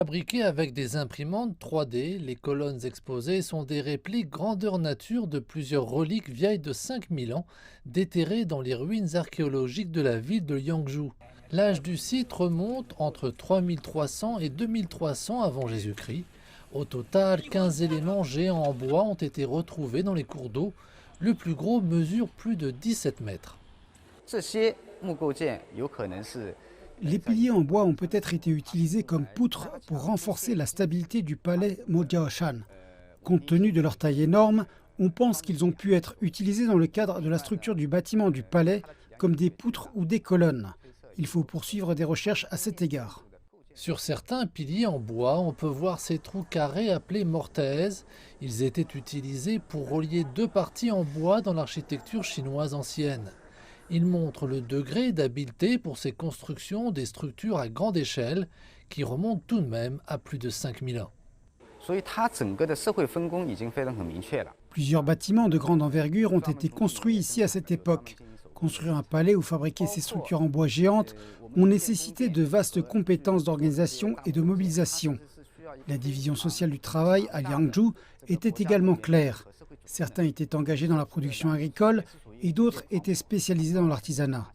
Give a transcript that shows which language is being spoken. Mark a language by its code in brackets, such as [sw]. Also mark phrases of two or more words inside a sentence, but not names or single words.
[fr] Fabriquées avec des imprimantes 3D, les colonnes exposées sont des répliques grandeur nature de plusieurs reliques vieilles de 5000 ans, déterrées dans les ruines archéologiques de la ville de Yangzhou. L'âge du site remonte entre 3300 et 2300 avant Jésus-Christ. Au total, 15 éléments géants en bois ont été retrouvés dans les cours d'eau. Le plus gros mesure plus de 17 mètres. [zh] 这些木构件有可能是 [fr] Les piliers en bois ont peut-être été utilisés comme poutres pour renforcer la stabilité du palais Mojiaoshan. Compte tenu de leur taille énorme, on pense qu'ils ont pu être utilisés dans le cadre de la structure du bâtiment du palais comme des poutres ou des colonnes. Il faut poursuivre des recherches à cet égard. Sur certains piliers en bois, on peut voir ces trous carrés appelés mortaises. Ils étaient utilisés pour relier deux parties en bois dans l'architecture chinoise ancienne. Ils montrent le degré d'habileté pour ces constructions des structures à grande échelle qui remontent tout de même à plus de 5000 ans. [zh] 所以它整个的社会分工已经非常很明确了。 [fr] Plusieurs bâtiments de grande envergure ont été construits ici à cette époque. Construire un palais ou fabriquer ces structures en bois géantes ont nécessité de vastes compétences d'organisation et de mobilisation. La division sociale du travail à Yangzhou était également claire. Certains étaient engagés dans la production agricole et d'autres étaient spécialisés dans l'artisanat.